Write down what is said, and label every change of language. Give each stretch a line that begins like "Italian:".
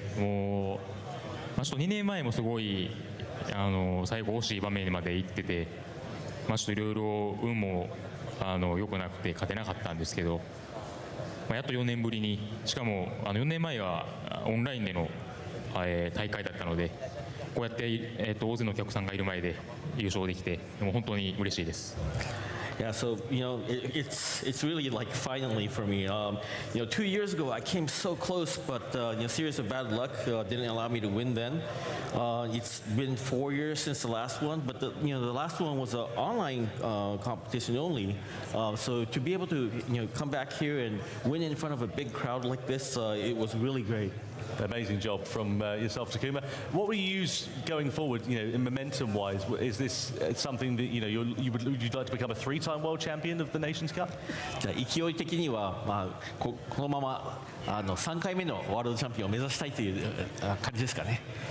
Japanese: もう、ちょっと2年前もすごい最後惜しい場面まで行ってて、ちょっといろいろ運も良くなくて勝てなかったんですけど、やっと4年ぶりに、しかも4年前はオンラインでの、大会だったので、こうやって、大勢のお客さんがいる前で優勝できて、もう本当に嬉しいです。
English: Yeah, so it's really like finally for me. 2 years ago I came so close, but series of bad luck didn't allow me to win then. It's been 4 years since the last one, but the last one was an online competition only. So to be able to come back here and win in front of a big crowd like this, it was really great. Amazing job from yourself, Takuma. What will you use going forward, in momentum-wise? Is this something that you'd like to become a 3-time world champion of the Nations Cup?
Japanese: 勢い的にはこのまま3回目のワールドチャンピオンを目指したいという感じですかね。